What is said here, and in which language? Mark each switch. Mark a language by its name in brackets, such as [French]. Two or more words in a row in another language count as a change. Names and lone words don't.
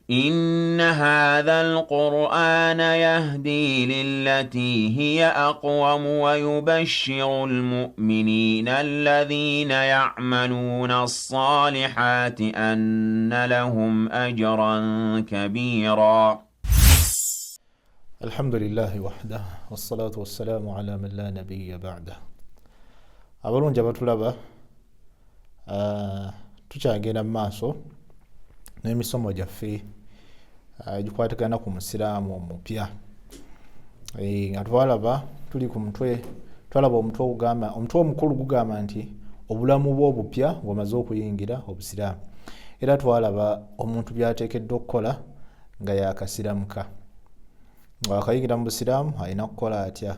[Arabic] إن هذا القرآن يهدي للتي هي أقوم ويبشر المؤمنين الذين يعملون الصالحات أن لهم أجرا كبيرا. الحمد لله وحده والصلاة والسلام على من لا نبي بعده. [Ganda] abalungi abatulaba tukyagenda mu maaso n'emisomo gyaffe egikwatagana ku musiraamu omupya nga twalaba tuli ku mutwe, twalaba omutwe omukulu gugamba nti obulamu bwe obupya ng'omaze okuyingira obusiraamu, era twalaba omuntu by'ateekeddwa okukola nga yakasiramuka nga wakayingira mu busiraamu alina kukola atya.